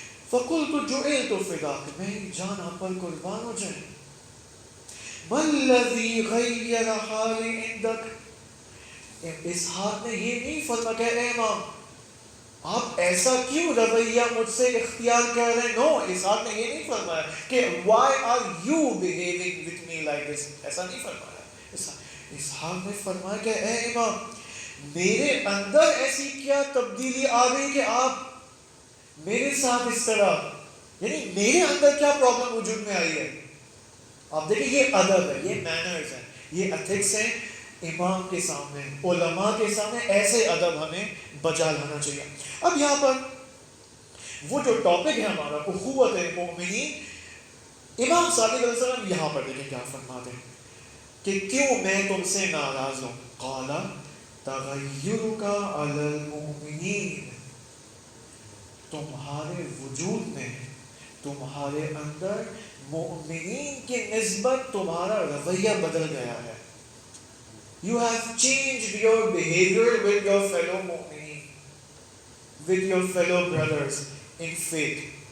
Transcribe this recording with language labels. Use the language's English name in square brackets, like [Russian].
[Arabic] فَقُلْتُ جُعِلْتُ فِدَاكَ، [Urdu] میری جان آپ پر قربان ہو جائے. [Arabic] وَالَّذِي غَيَّرَ حَالِي عِنْدَكَ. [Urdu] اسحاق نے یہ نہیں فرمایا کہ اے امام آپ ایسا کیوں رویہ مجھ سے اختیار کر رہے ہیں. [English] no, [Urdu] اسحاق نے یہ نہیں فرمایا کہ [English] why are you behaving with me like this. [Urdu] ایسا نہیں فرمایا. اسحاق نے فرمایا کہ اے امام میرے اندر ایسی کیا تبدیلی آ گئی کہ آپ میرے ساتھ اس طرح، یعنی میرے اندر کیا پرابلم وجود میں آئی ہے. آپ دیکھیں یہ ادب ہے، یہ مینرز ہیں، یہ ایتھکس ہیں. امام کے سامنے، علماء کے سامنے ایسے ادب ہمیں بجا لانا چاہیے. اب یہاں پر وہ جو ٹاپک ہے ہمارا اخوت مومنین، امام صادق علیہ السلام یہاں پر دیکھیں کیا فرماتے ہیں کہ کیوں میں تم سے ناراض ہوں. [Arabic] قال تغیرک علی المؤمنین، [Urdu] تمہارے وجود میں، تمہارے اندر مومنین کی نسبت تمہارا رویہ بدل گیا ہے. [English] You have changed your behavior with your fellow mu'mineen, with your fellow brothers in faith.